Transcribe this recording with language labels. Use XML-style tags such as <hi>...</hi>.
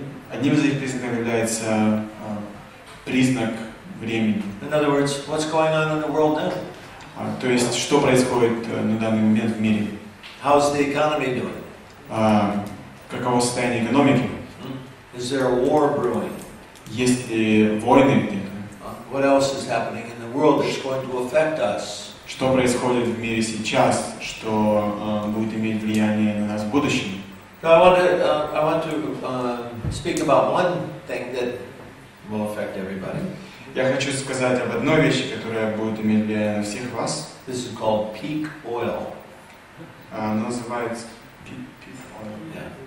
<ru>Одним из этих признаков является признак времени.</ru> <en>In other words, what's going on in the world now?</en> <ru>То есть, что происходит на данный момент в мире?</ru> <en>How's the economy doing?</en> <ru>Каково состояние экономики?</ru> <en>Is there a war brewing?</en> <ru>Есть ли войны где-то?</ru> <en>What else is happening in the world that's going to affect us?</en> <ru>Что происходит в мире сейчас, что будет иметь влияние на нас в будущем?</ru> <en>So I want to speak about one thing that will affect everybody.</en> <ru>Я хочу сказать об одной вещи, которая будет иметь влияние на всех вас.</ru> <en>This is called peak oil.</en> <ru>Она называется peak oil.</ru>